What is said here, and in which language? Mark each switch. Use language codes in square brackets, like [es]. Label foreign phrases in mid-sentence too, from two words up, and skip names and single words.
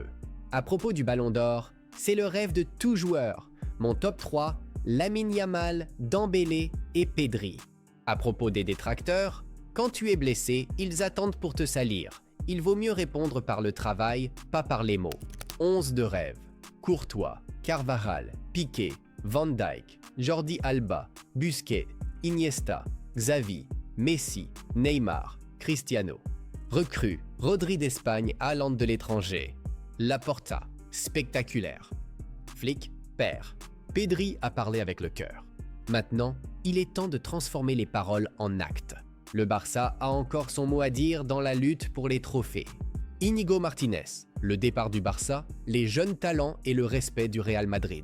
[fr] À propos du Ballon d'Or, c'est le rêve de tout joueur. Mon top 3, Lamine Yamal, Dembélé et Pedri. À propos des détracteurs, quand tu es blessé, ils attendent pour te salir. Il vaut mieux répondre par le travail, pas par les mots. 11 de rêve. Courtois, Carvajal, Piqué, Van Dijk, Jordi Alba, Busquets, Iniesta, Xavi, Messi, Neymar, Cristiano. Recrue, Rodri d'Espagne, Haaland de l'étranger. Laporta, spectaculaire. Flick, père. Pedri a parlé avec le cœur. Maintenant, il est temps de transformer les paroles en actes. Le Barça a encore son mot à dire dans la lutte pour les trophées. Íñigo Martínez, le départ du Barça, les jeunes talents et le respect du Real Madrid.